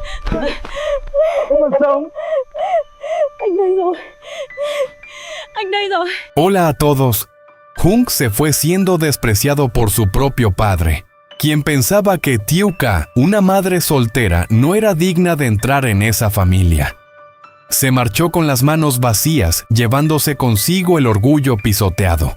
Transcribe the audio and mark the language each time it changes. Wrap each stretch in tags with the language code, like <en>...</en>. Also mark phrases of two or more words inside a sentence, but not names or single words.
<vi>Mà sao? Anh đây rồi. Anh đây rồi.</vi> <es>Hola a todos. Hung se fue siendo despreciado por su propio padre, quien pensaba que Tiuca, una madre soltera, no era digna de entrar en esa familia. Se marchó con las manos vacías, llevándose consigo el orgullo pisoteado.</es>